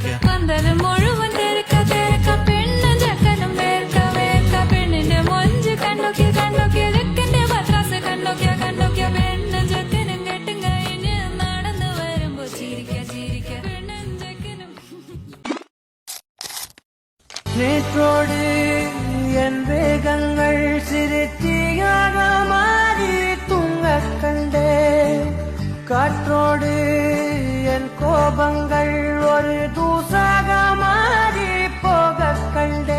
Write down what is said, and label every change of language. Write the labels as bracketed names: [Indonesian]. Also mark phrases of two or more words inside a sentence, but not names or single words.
[Malayalam] പന്തല് മുഴുവൻ തിരക്ക തിരക്ക പെണ്ണ് ജക്കനും വേർക്ക വേർക്ക പെണ്ണിന്റെ മൊഞ്ച് കണ്ടോക്കിയ കണ്ടോക്കിയ ജക്കന്റെ പത്രാസ് കണ്ടോക്കിയ കണ്ടോക്കിയ പെണ്ണ് ജക്കനും കെട്ടും കഴിഞ്ഞ് നടന്നു വരുമ്പോ ചിരിക്ക ചിരിക്ക പെണ്ണും ജക്കനും [Tamil] நேற்றோடு என் வேகங்கள் சிறுத்தியாக மாறி தூங்க கண்டே காற்றோடு என் கோபங்கள் ஒரு தூசாக மாறி போக கண்டே